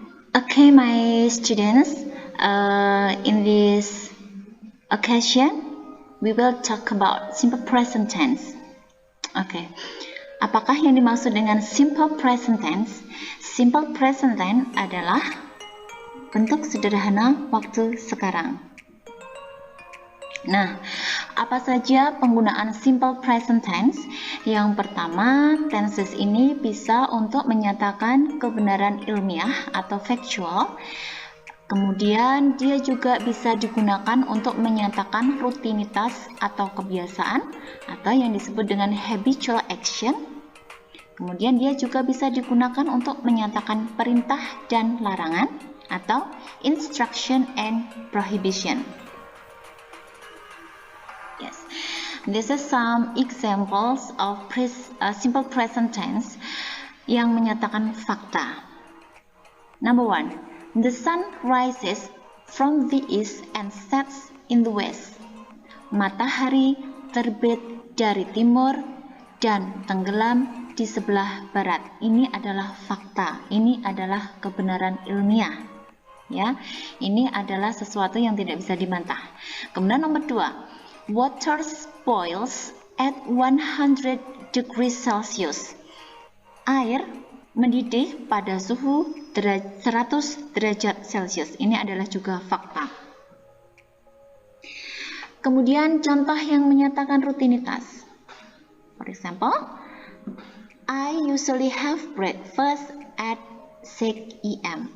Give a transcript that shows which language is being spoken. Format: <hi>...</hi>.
<en>Okay, my students, in this occasion, we will talk about simple present tense.</en> <id>Okay, apakah yang dimaksud dengan simple present tense? Simple present tense adalah bentuk sederhana waktu sekarang. Nah, apa saja penggunaan simple present tense? Yang pertama, tenses ini bisa untuk menyatakan kebenaran ilmiah atau factual. Kemudian dia juga bisa digunakan untuk menyatakan rutinitas atau kebiasaan atau yang disebut dengan habitual action. Kemudian dia juga bisa digunakan untuk menyatakan perintah dan larangan atau</id> <en>instruction and prohibition. Yes, this is some examples of simple present tense</en> <id>yang menyatakan fakta.</id> <en>Number 1, the sun rises from the east and sets in the west.</en> <id>Matahari terbit dari timur dan tenggelam di sebelah barat. Ini adalah fakta. Ini adalah kebenaran ilmiah. Ya, ini adalah sesuatu yang tidak bisa dibantah. Kemudian nomor 2.</id> <en>Water boils at 100 degrees Celsius.</en> <id>Air mendidih pada suhu 100 derajat Celcius. Ini adalah juga fakta. Kemudian contoh yang menyatakan rutinitas.</id> <en>For example, I usually have breakfast at 6 AM.</en>